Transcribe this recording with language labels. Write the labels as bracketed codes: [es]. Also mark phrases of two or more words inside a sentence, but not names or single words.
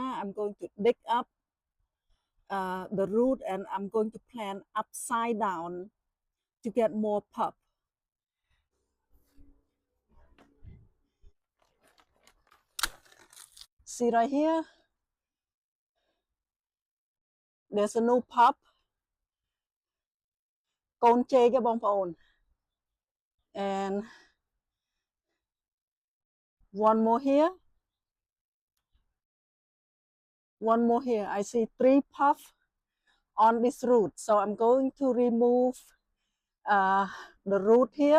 [en] I'm going to dig up the root and I'm going to plant upside down to get more pop. See right here? There's a new pop. [km] កូនជេកបងប្អូន [en] and one more here. One more here. I see 3 puff on this root. So I'm going to remove the root here.